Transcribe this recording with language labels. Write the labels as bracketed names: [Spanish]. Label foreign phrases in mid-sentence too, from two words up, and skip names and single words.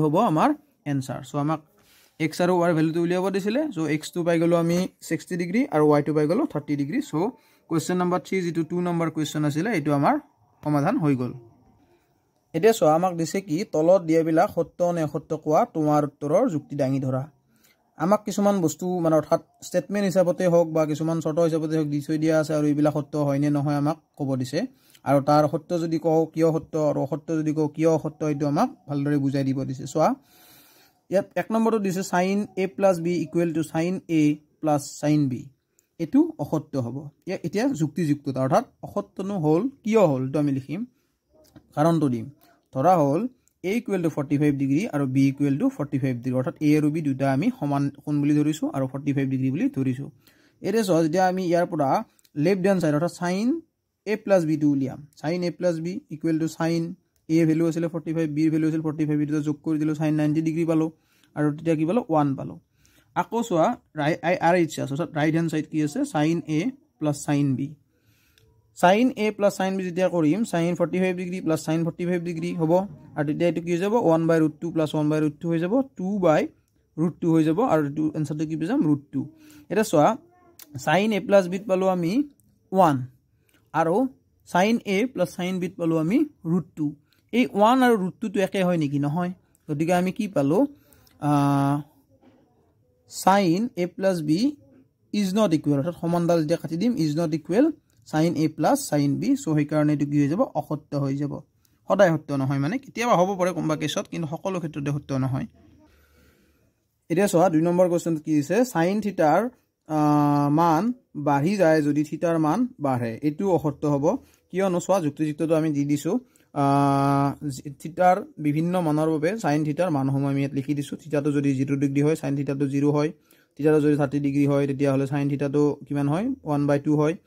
[Assamese] হ'ব আমাৰ आंसर সো আমাক x আৰু y ভ্যালুটো উলিয়াব দিছিলে সো x টো পাই গলো আমি 60 degree আৰু y টো পাই গলো 30 degree সো [English] question number [Assamese] 3 যেটো 2 নম্বৰ কোৱেশ্চন আছিল এটো আমাৰ সমাধান হৈ গল এতিয়া সো আমাক দিছে কি তলত দিয়াবিলা সত্য নে অসত্য কোৱা তোমাৰ উত্তৰৰ যুক্তি দাঙি ধৰা আমাক কিছুমান বস্তু মানে অৰ্থাৎ স্টেটমেন্ট হিচাপতে হোক বা কিছুমান শৰ্ত হিচাপতে হোক দি থৈ দিয়া আছে আৰু এইবিলা সত্য হয় নে নহয় আমাক ক'ব দিছে আৰু তাৰ সত্য যদি কও কিয় সত্য আৰু অসত্য যদি কও কিয় অসত্য এটো আমাক ভালদৰে বুজাই দিব দিছে সোয়া ইয়াত এক নম্বৰটো দিছে [English] sin a plus b equal to sin a plus sin b [Assamese] এটো অসত্য হ'ব এতিয়া যুক্তিযুক্ততা অৰ্থাৎ অসত্যনো হল কিয় হল তো আমি লিখিম কাৰণটো দিম ধৰা হল [English] a equal to 45 degree [Assamese] আৰু [English] b equal to 45 degree [Assamese] অৰ্থাৎ a আৰু b দুটা আমি সমান কোণ বুলি ধৰিছো আৰু 45 degree বুলি ধৰিছো এৰে সহজ যেতিয়া আমি ইয়াৰ পৰা [English] left hand side [Assamese] অৰ্থাৎ [English] sin a plus b [Assamese] টো উলিয়াম [English] sin a plus b equal to sin a [Assamese] ভ্যালু আছিল 45 b ভ্যালু আছিল 45 এটা যোগ কৰি দিলো [English] sin 90 degree [Assamese] পালো আৰু তেতিয়া কি পালো 1 পালো আকৌ সোয়া RH অৰ্থাৎ [English] right hand side [Assamese] কি আছে [English] sin a plus sin b sin a plus sin b [Assamese] যেতিয়া কৰিম [English] sin 45 degree plus sin 45 degree [Assamese] হ'ব আৰু তেতিয়া এটো কি হৈ যাব 1/√2 plus 1/√2 হৈ যাব 2/√2 হৈ যাব আৰু এটো আনসাৰটো কি পাম √2 এটা সোয়া [English] sin a plus b [Assamese] পালো আমি 1 আৰু [English] sin a plus sin b [Assamese] পালো আমি √2 এই 1 আৰু √2 টো একে হয় নেকি নহয় গতিকে আমি কি পালো [English] sin a plus b is not equal [Assamese] অৰ্থাৎ সমানডাল যেতিয়া কাটি দিম [English] is not equal sin a plus sin b সো [Assamese] সেই কাৰণে এটো কি হৈ যাব অসত্য হৈ যাব সদায় সত্য নহয় মানে কেতিয়াবা হ'ব পাৰে কোনবা কেছত কিন্তু সকলো ক্ষেত্ৰতে সত্য নহয় এতিয়া সোয়া 2 নম্বৰ কোৱেশ্চন কি দিছে sin থিটাৰ মান বাঢ়ি যায় যদি থিটাৰ মান বাঢ়ে এটো অসত্য হ'ব কিয়নো সোয়া যুক্তিযুক্তটো আমি দি দিছো থিটাৰ বিভিন্ন মানৰ বাবে sin থিটাৰ মান সময় আমি ইয়াত লিখি দিছো থিটাটো যদি 0 ডিগ্ৰী হয় sin থিটাটো 0 হয় থিটাটো যদি 30 ডিগ্ৰী হয় তেতিয়া হলে sin থিটাটো কিমান হয় 1/2 হয়